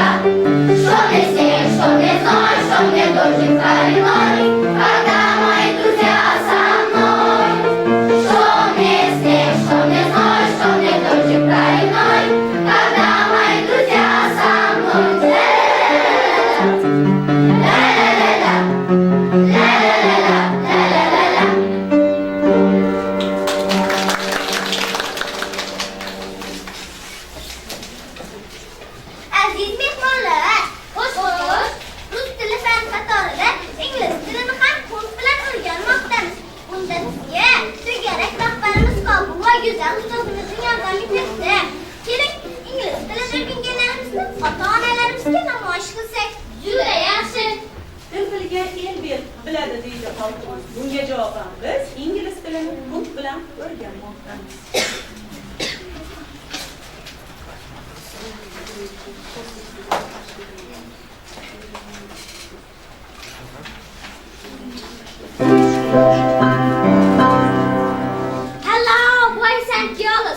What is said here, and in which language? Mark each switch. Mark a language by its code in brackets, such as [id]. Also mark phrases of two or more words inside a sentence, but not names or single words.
[ru] Что мне снег, что мне зной, что мне дождик проливной, когда мои друзья со мной. Что мне снег, что мне зной, что мне дождик проливной, когда мои друзья со мной. [uz] Aziz mehmonlar, xo'sh ko'rdingiz. Rus tili fan qatorida ingliz tilini ham kurs bilan o'rganmoqdamiz. Bunda sizga to'garak rahbarimiz Qobil va Go'zal ustozimizning yordami berdi. Keling, ingliz tilini o'rganganlarimizni ota-onalarimizga namoyish qilsak. Juda yaxshi. Til bilgan el biladi deydi xalqimiz. Bunga javoban biz ingliz tilini kunt bilan o'rganmoqdamiz. [en] Hello, boys and girls.